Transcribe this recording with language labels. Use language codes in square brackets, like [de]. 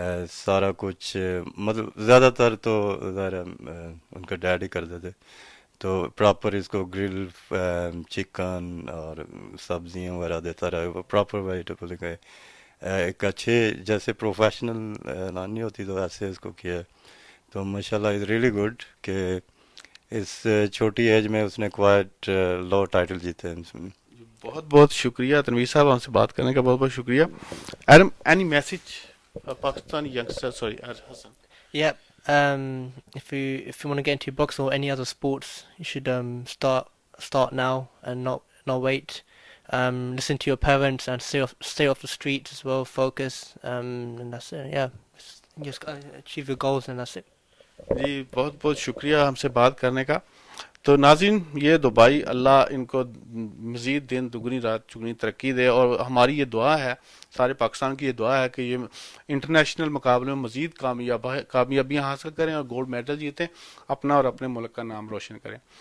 [ur] سارا کچھ مطلب زیادہ تر تو ظاہر ان کا ڈیڈ ہی کرتے تھے, تو پراپر اس کو گرل چکن اور سبزیاں وغیرہ دیتا رہا, پراپر ویجیٹیبل کا ایک اچھے جیسے پروفیشنل نہیں ہوتی تو ایسے اس کو کیا. تو ماشاءاللہ [en] is really good [ur] کہ اس چھوٹی ایج میں اس نے [en] quite lot title [ur] جیتے ہیں. بہت بہت شکریہ تنویر صاحب, ہم سے بات کرنے کا بہت بہت شکریہ. [en] Adam any message Pakistani youngster, sorry Hassan. Yeah. If you want to get into boxing or any other sports, you should start now and not wait. Listen to your parents and stay off the streets as well. Focus, and that's it. Yeah, just achieve your goals and that's it. [ur] جی بہت بہت شکریہ ہم سے بات کرنے کا. تو ناظرین یہ دو بھائی اللہ ان کو مزید دن دگنی رات چگنی ترقی دے, اور ہماری یہ دعا ہے, سارے پاکستان کی یہ دعا ہے کہ یہ انٹرنیشنل مقابلوں میں مزید کامیابیاں حاصل کریں اور گولڈ میڈل جیتیں, اپنا اور اپنے ملک کا نام روشن کریں.